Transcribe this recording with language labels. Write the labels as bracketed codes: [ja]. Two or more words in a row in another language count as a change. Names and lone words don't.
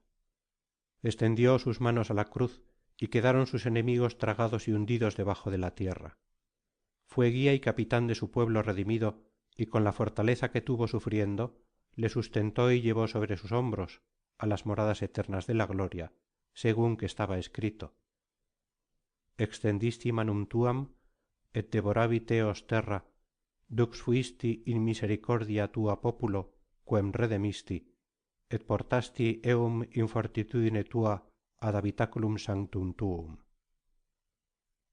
[es] Extendió sus manos a la cruz y quedaron sus enemigos tragados y hundidos debajo de la tierra. Fue guía y capitán de su pueblo redimido, y con la fortaleza que tuvo sufriendo, le sustentó y llevó sobre sus hombros a las moradas eternas de la gloria, según que estaba escrito: [la] Extendisti manum tuam, et devoravit eos terra, dux fuisti in misericordia tua populo, quem redemisti, et portasti eum in fortitudine tua ad habitaculum sanctum tuum.